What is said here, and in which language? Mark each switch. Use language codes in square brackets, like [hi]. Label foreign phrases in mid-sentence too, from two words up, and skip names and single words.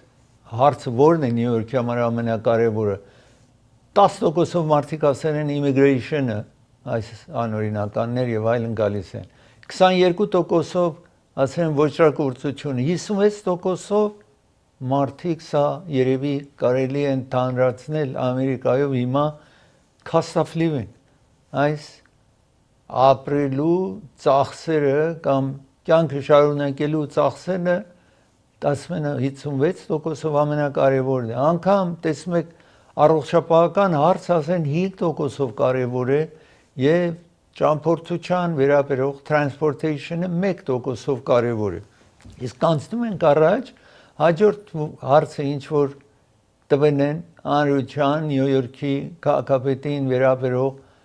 [hy] հարցը որն է Նյու Յորքի համար ամենակարևորը 10%-ով մարդիկ ասել են immigration-ը այս անօրինականներ եւ այլն գալիս են 22%-ով ասել են ոչռագործությունը 56%-ով մարդիկ սա երևի կարելի է ընդհանրացնել Ամերիկայով հիմա [en] cost of [hy] living այս ապրելու ծախսերը կամ կյանքը շարունակելու ծախսերը ասում են 56%-ով ամենակարևորն է անգամ տեսնում եք առողջապահական հարց ասեն 5%-ով կարևոր է եւ ճամփորդության վերաբերող transportation-ը 1%-ով կարևոր է իսկ անցնում ենք առաջ հաջորդ հարցը ինչ որ տվել են անրության Նյու Յորքի քաղաքապետին վերաբերող